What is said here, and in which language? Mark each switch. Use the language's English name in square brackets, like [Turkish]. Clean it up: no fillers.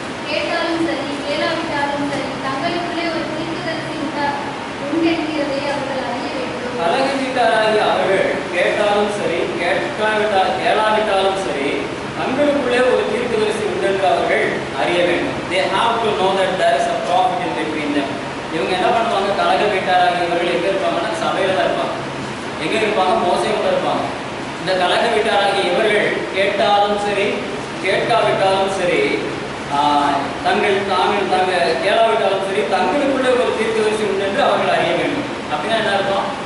[Tamil] கேட்டாலும் சரி கேளாவிட்டாலும் சரி தங்களுக்குள்ளே ஒரு தீர்க்கதரிசி உண்டு என்கிறதை அவர்கள் அறிய வேண்டும். கலகக்காரராகிய அவர்கள் கேட்டாலும் சரி கேளாவிட்டாலும் சரி தங்களுக்குள்ளே ஒரு தீர்க்கதரிசி உண்டு என்று அவர்கள் அறிய வேண்டும். [English] They have to know that there is a prophet in between them. [Tamil] இவங்க என்ன பண்ணுவாங்க? கலக வீட்டாராகிய இவர்கள் எங்க இருப்பாங்கன்னா சபையில தான் இருப்பாங்க. எங்க இருப்பாங்க? மோசையோட இருப்பாங்க. இந்த கலக வீட்டாராகிய இவர்கள் கேட்டாலும் சரி கேட்காவிட்டாலும் சரி தாங்கள் கேளாவிட்டாலும் சரி தங்களுக்குள்ளே ஒரு தீர்க்கதரிசி உண்டு என்று அவர்கள் அறிய வேண்டும். அப்படின்னா என்ன இருக்கும்?